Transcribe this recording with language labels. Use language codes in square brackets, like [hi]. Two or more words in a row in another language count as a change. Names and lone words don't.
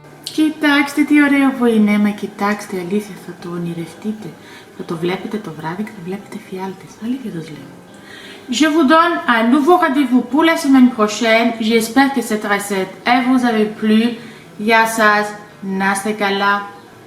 [el] Κοιτάξτε τι ωραίο που είναι, μα κοιτάξτε, αλήθεια θα το ονειρευτείτε. Θα το βλέπετε το βράδυ και θα βλέπετε φιάλτες. Αλήθεια σας λέω. [fr] Je vous donne un nouveau rendez-vous pour la semaine prochaine. J'espère que cette recette elle vous avait plu. [el] Γεια σας, να είστε καλά.